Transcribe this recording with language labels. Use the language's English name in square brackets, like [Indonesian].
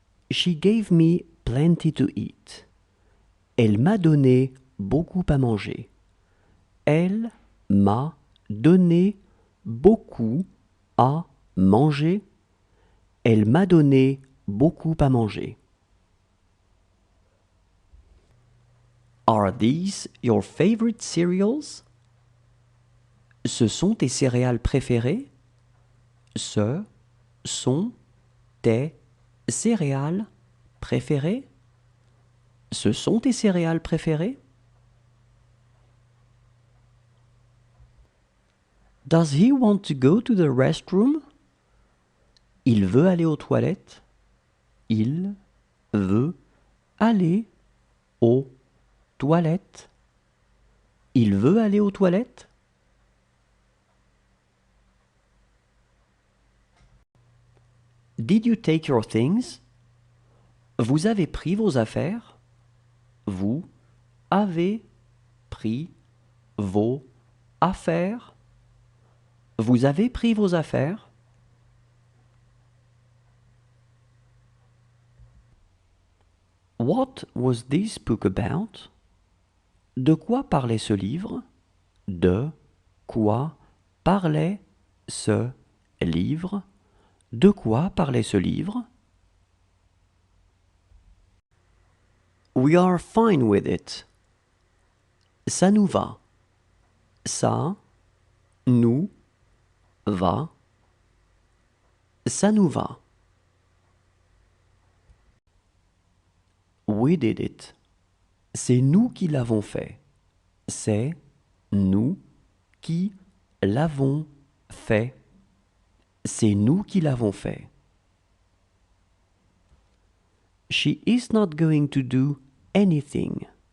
[English] She gave me plenty to eat. [French] Elle m'a donné beaucoup à manger. Elle m'a donné beaucoup à manger. Elle m'a donné beaucoup à manger. [English] Are these your favorite cereals? [French] Ce sont tes céréales préférées? Ce sont tes céréales préférées? Ce sont tes céréales préférées? [English] Does he want to go to the restroom? [French] Il veut aller aux toilettes. Il veut aller aux toilettes. Il veut aller aux toilettes. [English] Did you take your things? [French] Vous avez pris vos affaires? Vous avez pris vos affaires? Vous avez pris vos affaires? [English] What was this book about? [French] De quoi parlait ce livre? De quoi parlait ce livre? De quoi parlait ce livre? [English] We are fine with it. [French] Ça nous va. Ça nous va. Ça nous va. [English] We did it. [French] C'est nous qui l'avons fait. C'est nous qui l'avons fait. C'est nous qui l'avons fait. [English] She is not going to do anything.